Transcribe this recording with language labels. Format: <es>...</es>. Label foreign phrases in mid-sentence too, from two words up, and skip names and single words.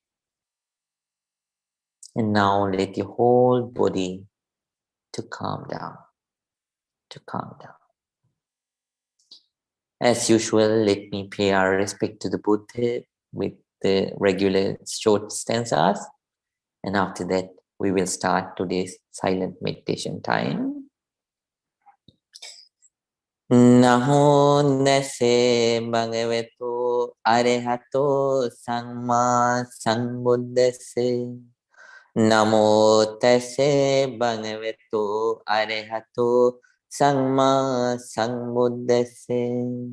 <en>And now let your whole body to calm down. As usual, let me pay our respect to the Buddha with the regular short stanzas. And after that, we will start today's silent meditation time.</en> <pi>Namo nase bhagavato arahato samma sambuddhase. Namo tase bhagavato arahato Samma Sambuddhassa.</pi>